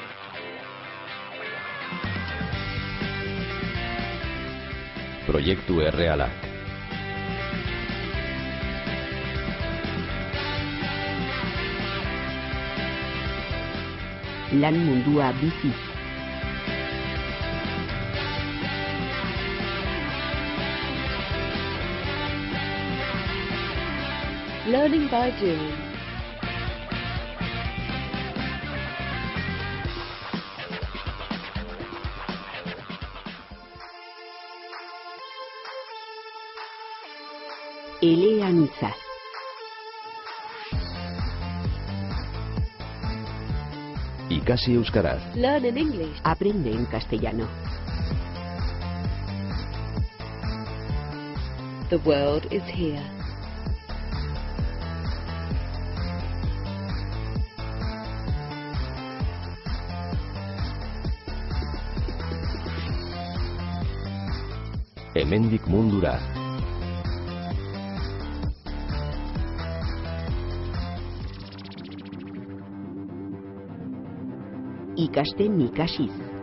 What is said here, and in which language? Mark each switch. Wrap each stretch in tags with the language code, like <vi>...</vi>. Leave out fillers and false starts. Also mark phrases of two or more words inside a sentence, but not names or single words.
<eu>Proiektu errealak. Lan mundua bizi.</eu> <en>Learning by doing.</en> <eu>Eleanitza. Ikasi euskaraz.</eu> <en>Learn in English.</en> <es>Aprende en castellano.</es> <en>The world is here.</en> <eu>Hemendik mundura. Ikasten ikasiz.</eu>